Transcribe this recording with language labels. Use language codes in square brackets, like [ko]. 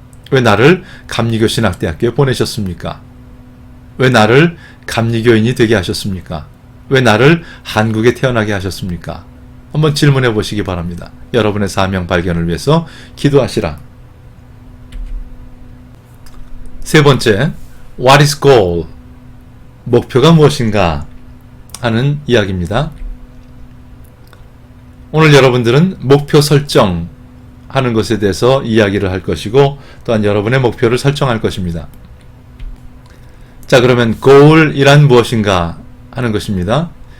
[ko] 왜 나를 감리교신학대학교에 보내셨습니까? 왜 나를 감리교인이 되게 하셨습니까? 왜 나를 한국에 태어나게 하셨습니까? 한번 질문해 보시기 바랍니다. 여러분의 사명 발견을 위해서 기도하시라. 세 번째, [en] What is goal? [ko] 목표가 무엇인가 하는 이야기입니다. 오늘 여러분들은 목표 설정 하는 것에 대해서 이야기를 할 것이고 또한 여러분의 목표를 설정할 것입니다. 자, 그러면 goal이란 무엇인가 하는 것입니다.